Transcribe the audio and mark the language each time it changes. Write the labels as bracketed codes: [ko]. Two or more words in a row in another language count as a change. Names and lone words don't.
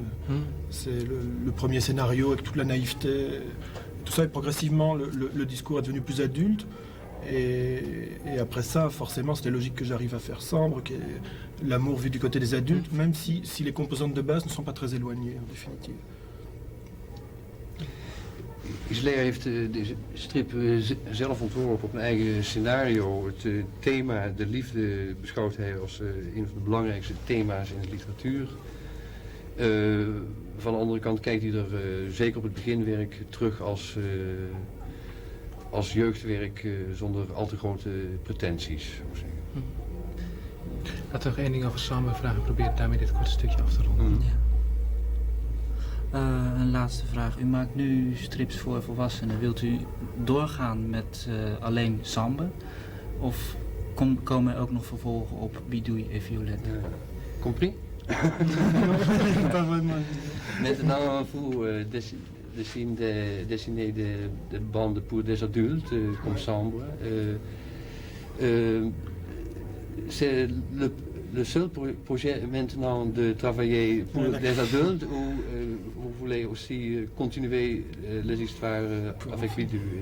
[fr] C'est le premier scénario avec toute la naïveté. Tout ça, et progressivement, le discours est devenu plus adulte. Et après ça, forcément, c'était logique que j'arrive à faire Sambre, qui est l'amour vu du côté des adultes, même si les composantes de base ne sont pas très éloignées, en définitive. [nl] Isler heeft deze strip zelf ontworpen op een eigen scenario. Het thema, de liefde, beschouwt hij als een van de belangrijkste thema's in de literatuur. Van de andere kant kijkt hij er zeker op het beginwerk terug als jeugdwerk zonder al te grote pretenties, zou ik zeggen. Laten we nog één ding over Sambre vragen. Probeer daarmee dit korte stukje af te ronden. Ja. Een laatste vraag. U maakt nu strips voor volwassenen. Wilt u doorgaan met alleen Sambre? Of komen er ook nog vervolgen op Bidouille et Violette? [fr] Compris? Pas vraiment. Maintenant, vous dessinez des bandes pour des adultes, comme Sambre. C'est le seul projet maintenant de travailler pour des adultes ou vous voulez aussi continuer les histoires avec Bidouille?